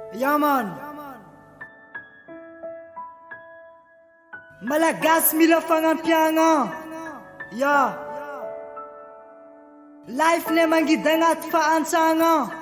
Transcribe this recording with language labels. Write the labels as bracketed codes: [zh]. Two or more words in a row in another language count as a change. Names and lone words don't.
[en] Yeah man. [mg] Malagasy mila fagnampiagna. Yeah. Life ne mangidy agnaty fahantsagna.